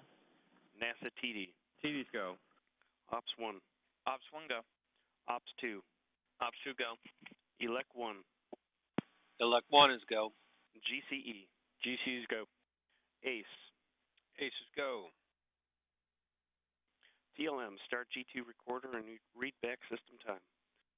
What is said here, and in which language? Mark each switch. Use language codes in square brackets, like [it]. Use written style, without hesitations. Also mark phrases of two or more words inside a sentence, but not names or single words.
[en] NASA TD. TD's go. Ops 1. Ops 1 go. Ops 2. Ops 2 go. Elec 1. Elec 1 is go. GCE. GC's go. ACE. ACE's go. TLM, start G2 recorder and read back system time.